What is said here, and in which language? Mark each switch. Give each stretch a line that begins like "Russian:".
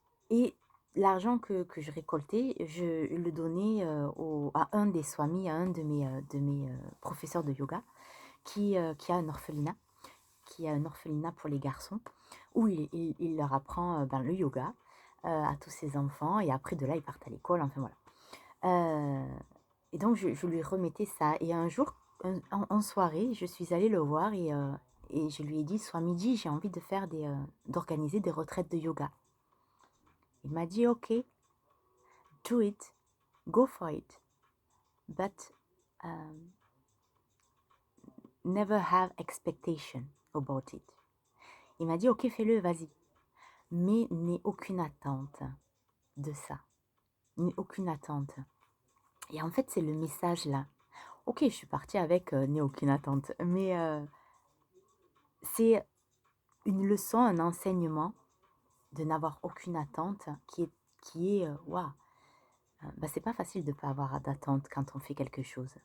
French: Et l'argent que je récoltais, je le donnais à un des swamis, à un de mes professeurs de yoga, qui a un orphelinat, qui a un orphelinat pour les garçons, où il leur apprend ben, le yoga à tous ses enfants, et après de là, ils partent à l'école, enfin voilà. Et donc, je lui remettais ça. Et un jour, en soirée, je suis allée le voir et je lui ai dit, soit midi, j'ai envie de faire d'organiser des retraites de yoga. Il m'a dit,
English: OK, do it, go for it, but never have expectation about it.
French: Il m'a dit, OK, fais-le, vas-y. Mais n'aie aucune attente de ça. N'aie aucune attente. Et en fait, c'est le message là. OK, je suis partie avec n'aie aucune attente. Mais c'est une leçon, un enseignement de n'avoir aucune attente qui est waouh, bah, c'est pas facile de ne pas avoir d'attente quand on fait quelque chose.